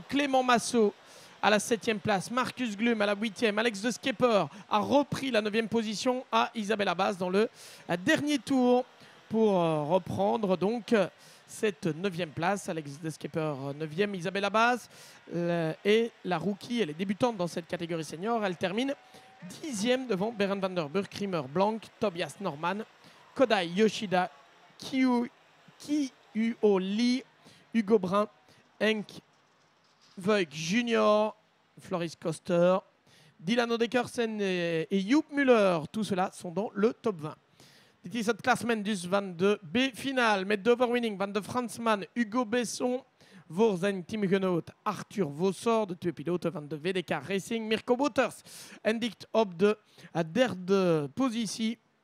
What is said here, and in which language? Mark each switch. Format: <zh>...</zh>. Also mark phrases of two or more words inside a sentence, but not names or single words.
<fr>Clément Massot à la 7e place, Marcus Glum à la 8e, Alex de Skepper a repris la 9e position à Isabella Bass dans le dernier tour pour reprendre donc cette 9e place. Alex de Skepper 9e, Isabella Bass est la rookie, elle est débutante dans cette catégorie senior. Elle termine 10e devant Berend van der Burg, Riemer Blanc, Tobias Norman, Kodai Yoshida, Kiuo Lee, Hugo Brun, Henk Voigt Junior, Floris Koster, Dylan Odekersen et Joep Muller. Tout cela sont dans le top 20.</fr> <nl>Dit is het klassement dus van de B-finale met de overwinning van de Fransman Hugo Besson voor zijn teamgenoot Arthur Vossor, de twee piloten van de VDK Racing. Mirko Wouters eindigt op de derde positie.</nl>